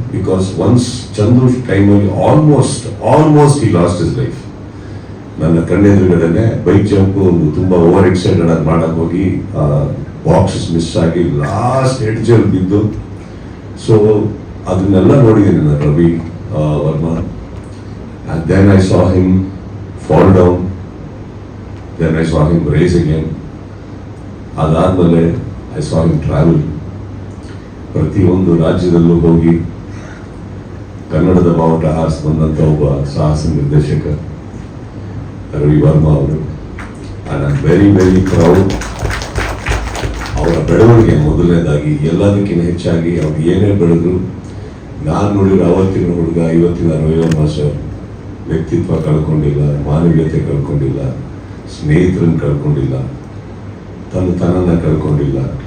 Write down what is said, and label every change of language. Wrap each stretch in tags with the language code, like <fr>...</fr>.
<en>Because once Chandu ಟೈಮಲ್ಲಿ almost ಈ lost his life.</en> <kn>ನನ್ನ ಕಣ್ಣೆದುರುಗಡೆನೆ ಬೈಕ್ ಜಂಪ್ ಒಂದು ತುಂಬಾ ಓವರ್ ಎಕ್ಸೈಟೆಡ್ ಆಗಿ ಮಾಡಕ್ ಹೋಗಿ ಬಾಕ್ಸಸ್ ಮಿಸ್ ಆಗಿ ಲಾಸ್ಟ್ ಎಡ್ಜಲ್ಲಿ ಬಿದ್ದು. ಸೊ ಅದನ್ನೆಲ್ಲ ನೋಡಿದ್ದೀನಿ ನಾನು Ravi Verma.</kn> <en>And then I saw him fall down. Then I saw him rise again.</en> <kn>ಅದಾದ್ಮೇಲೆ</kn> <en>I saw him travel.</en> <kn>ಪ್ರತಿಯೊಂದು ರಾಜ್ಯದಲ್ಲೂ ಹೋಗಿ ಕನ್ನಡದ ಬಾವುಟ ಹಾರಿಸಿ ಬಂದಂಥ ಒಬ್ಬ ಸಾಹಸ ನಿರ್ದೇಶಕ ರವಿ ವರ್ಮಾ ಅವರು.</kn> <en>I am very very proud.</en> <kn>ಅವರ ಬೆಳವಣಿಗೆ ಮೊದಲನೇದಾಗಿ ಎಲ್ಲದಕ್ಕಿಂತ ಹೆಚ್ಚಾಗಿ ಅವ್ರು ಏನೇ ಬೆಳೆದ್ರು, ನಾನು ನೋಡಿರೋ ಅವತ್ತಿನ ಹುಡುಗ ಇವತ್ತಿನ ರವಿ ವರ್ಮಾ ಸರ್ ವ್ಯಕ್ತಿತ್ವ ಕಳ್ಕೊಂಡಿಲ್ಲ, ಮಾನವೀಯತೆ ಕಳ್ಕೊಂಡಿಲ್ಲ, ಸ್ನೇಹಿತರನ್ನು ಕಳ್ಕೊಂಡಿಲ್ಲ, ತನ್ನನ್ನು ಕಳ್ಕೊಂಡಿಲ್ಲ.</kn>